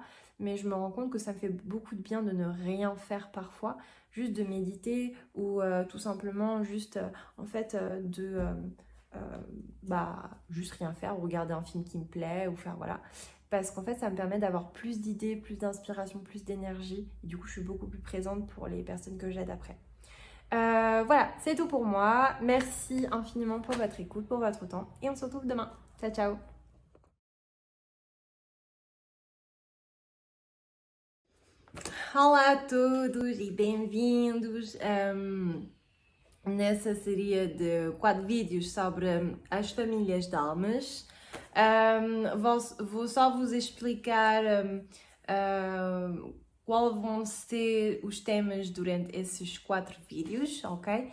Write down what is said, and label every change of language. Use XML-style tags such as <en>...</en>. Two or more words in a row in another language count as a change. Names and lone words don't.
<fr>Mais je me rends compte que ça me fait beaucoup de bien de ne rien faire parfois, juste de méditer ou tout simplement juste en fait juste rien faire ou regarder un film qui me plaît ou faire voilà. Parce qu'en fait, ça me permet d'avoir plus d'idées, plus d'inspiration, plus d'énergie. Et du coup, je suis beaucoup plus présente pour les personnes que j'aide après. Voilà, c'est tout pour moi. Merci infiniment pour votre écoute, pour votre temps. Et on se retrouve demain.</fr> <it>Ciao, ciao.</it> <pt>Olá a todos e bem-vindos nessa série de 4 vídeos sobre as famílias de almas. Vou só vos explicar qual vão ser os temas durante esses 4 vídeos, ok?</pt>